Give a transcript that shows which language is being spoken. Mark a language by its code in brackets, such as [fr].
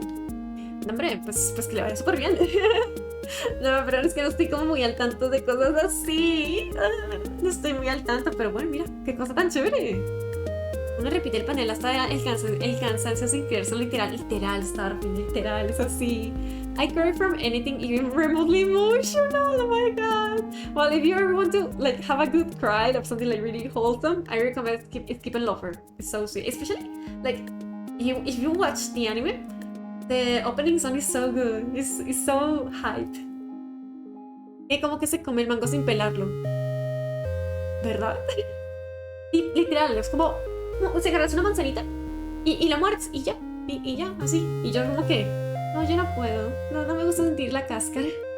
[es] No, hombre, pues que le vaya súper bien. No, pero es que no estoy como muy al tanto de cosas así. No estoy muy al tanto, pero bueno, mira, qué cosa tan chévere. Uno repite el panel hasta el cansancio sin creerse literal, Starfield, literal, es así. [en] I cry from anything even remotely emotional, oh my god. Well, if you ever want to like have a good cry of something like really wholesome, I recommend Stephen Lover. It's so sweet, especially like if you watch the anime. The opening song is so good. It's so hype. [es] Es como que se come el mango sin pelarlo. ¿Verdad? Y literal, es como se agarras una manzanita y la muerdes y ya. Y ya, así. Y yo como que, no, yo no puedo. No me gusta sentir la cáscara.